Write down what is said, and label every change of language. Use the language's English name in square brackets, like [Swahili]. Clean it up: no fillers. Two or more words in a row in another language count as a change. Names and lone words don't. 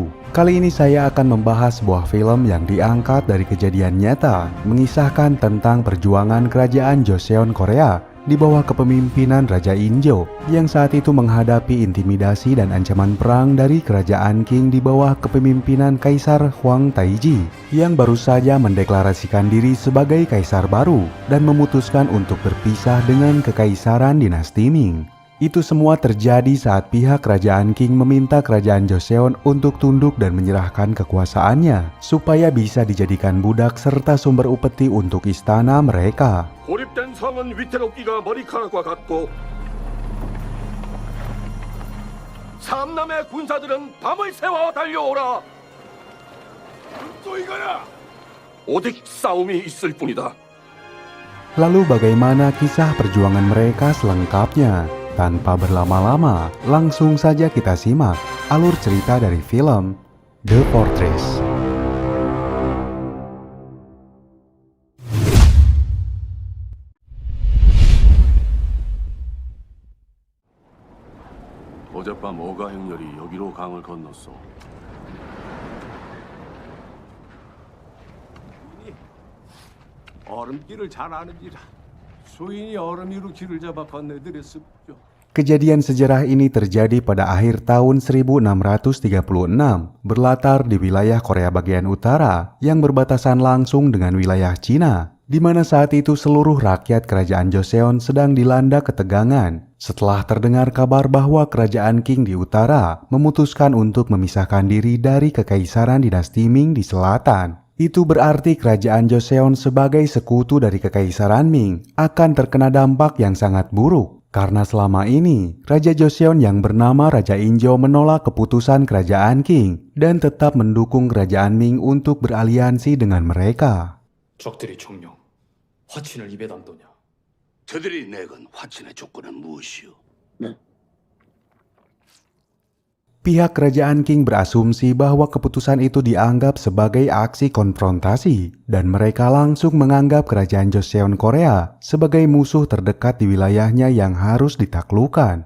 [Indonesian] Kali ini saya akan membahas sebuah film yang diangkat dari kejadian nyata, mengisahkan tentang perjuangan kerajaan Joseon Korea di bawah kepemimpinan Raja Injo yang saat itu menghadapi intimidasi dan ancaman perang dari kerajaan Qing di bawah kepemimpinan Kaisar Huang Taiji yang baru saja mendeklarasikan diri sebagai kaisar baru dan memutuskan untuk berpisah dengan kekaisaran dinasti Ming. Itu semua terjadi saat pihak kerajaan Qing meminta kerajaan Joseon untuk tunduk dan menyerahkan kekuasaannya supaya bisa dijadikan budak serta sumber upeti untuk istana mereka. [Korean] 고립된 성은 위태롭기가 머리카락과 같고 삼남의 군사들은 밤을 새워 달려오라. 또 이거야. 오직 싸움이 있을 뿐이다. [Indonesian] Lalu bagaimana kisah perjuangan mereka selengkapnya? Tanpa berlama-lama, langsung saja kita simak alur cerita dari film The Fortress. [Korean] 어젯밤 어가 행렬이 여기로 강을 건넜어. 얼음길을 잘 아는지라 수인이 얼음 위로 길을 잡아 건네드렸습죠. [Indonesian] Kejadian sejarah ini terjadi pada akhir tahun 1636, berlatar di wilayah Korea bagian utara yang berbatasan langsung dengan wilayah Cina, di mana saat itu seluruh rakyat kerajaan Joseon sedang dilanda ketegangan setelah terdengar kabar bahwa kerajaan Qing di utara memutuskan untuk memisahkan diri dari kekaisaran dinasti Ming di selatan. Itu berarti kerajaan Joseon sebagai sekutu dari kekaisaran Ming akan terkena dampak yang sangat buruk. Karena selama ini, Raja Joseon yang bernama Raja Injo menolak keputusan kerajaan Qing dan tetap mendukung kerajaan Ming untuk beraliansi dengan mereka. [Korean] 적들이 종령, 화친을 입에 담도냐? 저들이 내건 화친의 조건은 무엇이오? [Indonesian] Pihak kerajaan Qing berasumsi bahwa keputusan itu dianggap sebagai aksi konfrontasi dan mereka langsung menganggap kerajaan Joseon Korea sebagai musuh terdekat di wilayahnya yang harus ditaklukkan.